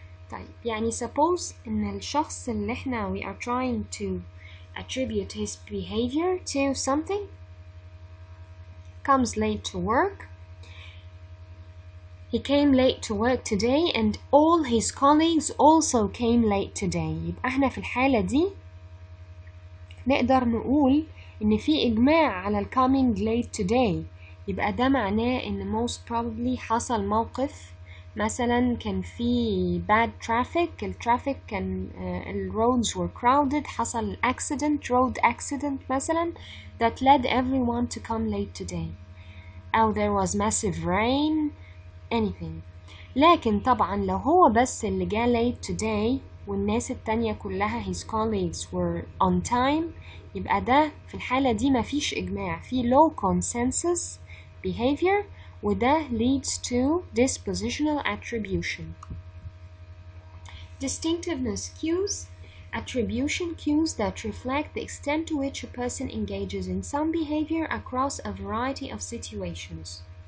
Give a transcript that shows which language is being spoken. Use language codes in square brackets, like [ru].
[en] طيب يعني suppose [ar] إن الشخص اللي احنا [en] we are trying to attribute his behavior to something comes late to work. He came late to work today and all his colleagues also came late today. [ar] يبقى احنا في الحالة دي نقدر نقول إن في إجماع على ال coming late today. يبقى ده معناه إن [en] most probably [ar] حصل موقف، مثلا كان في [en] bad traffic، الترافيك كان ال roads were crowded، حصل accident، road accident مثلا that led everyone to come late today. أو there was massive rain، anything. [ar] لكن طبعا لو هو بس اللي جا late today والناس التانية كلها [en] his colleagues were on time، [ar] يبقى ده في الحالة دي مفيش إجماع، في [en] low consensus behavior، [ar] وده [en] leads to dispositional attribution. Distinctiveness cues, attribution cues that reflect the extent to which a person engages in some behavior across a variety of situations.